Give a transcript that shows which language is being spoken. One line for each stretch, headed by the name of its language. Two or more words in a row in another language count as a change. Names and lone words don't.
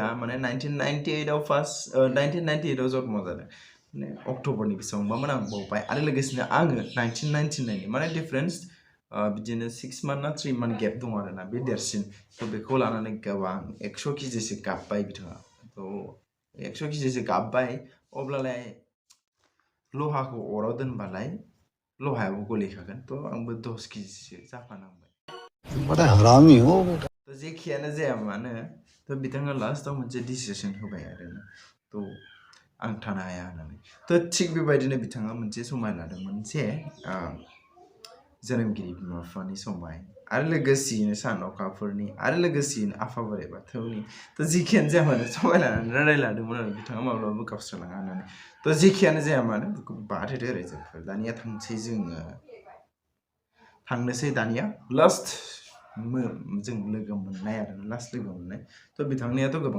Bodo: माने 1998 आव जन्म जादों माने अक्ट'बरनि बेसेबांबामोन आं बावबाय आरो लोगोसेनो आङो 1999 माने डिफारेन्स बिदिनो 6 मान्थ ना 3 मान्थ गेप दं आरोना बे देरसिन थ' बेखौ लानानै गोबां 100 केजिसो गाबबाय बिथाङा थ' 100 केजिसो गाबबाय अब्लालाय लहाखौ अराव दोनबालाय लहायाबो गलिखागोन थ' आंबो 10 केजिसो जाफानांबाय
Hindi: बड़ा हरामी हो बेटा
Bodo: थ' जेखियानो जाया मानो थ' बिथाङा लास्टआव मोनसे डिसिसन होबाय आरोना थ' आं थानो हाया होननानै थ' थिग बेबायदिनो बिथाङा मोनसे समाय लादोंमोन जे जोनोमगिरि बिमा बिफानि समाय आरो लोगोसेयैनो सान अखाफोरनि आरो लोगोसेयैनो आफा बोराइ बाथौनि थ' जेखियानो जाया मानो समाय लानानै रायलायलादोंमोन आरो बिथाङा माब्लाबाबो गावस्रालाङा होननानै थ' जेखियानो जाया मानो बेखौ बाद होदो ओरै जोंफोर दानिया थांनोसै दानिया लास्ट जों लोगो मोननाय आरो लास्ट लोगो मोननाय थ' बिथांनियाथ' गोबां